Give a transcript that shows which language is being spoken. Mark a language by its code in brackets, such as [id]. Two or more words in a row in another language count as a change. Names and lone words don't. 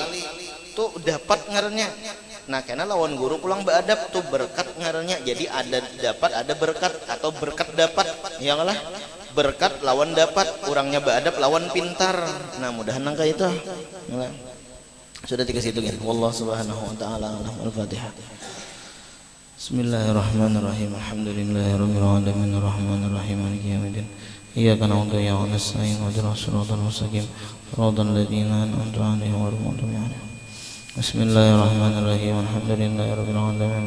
[bjn] Itu dapat ngarannya. Nah karena lawan guru pulang beradab tuh berkat ngarannya. Jadi ada dapat ada berkat atau berkat dapat ya lah, berkat lawan dapat, orangnya beradab lawan pintar. Nah mudahan nangka itu ya. Sudah tiga situ kan. [ar] والله سبحانه وتعالى الفاتحة. بسم الله الرحمن الرحيم. الحمد لله رب العالمين الرحمن الرحيم مالك يوم الدين. إياك نعبد وإياك نستعين اهدنا الصراط المستقيم صراط الذين أنعمت عليهم غير المغضوب عليهم. بسم الله الرحمن الرحيم. الحمد لله رب العالمين.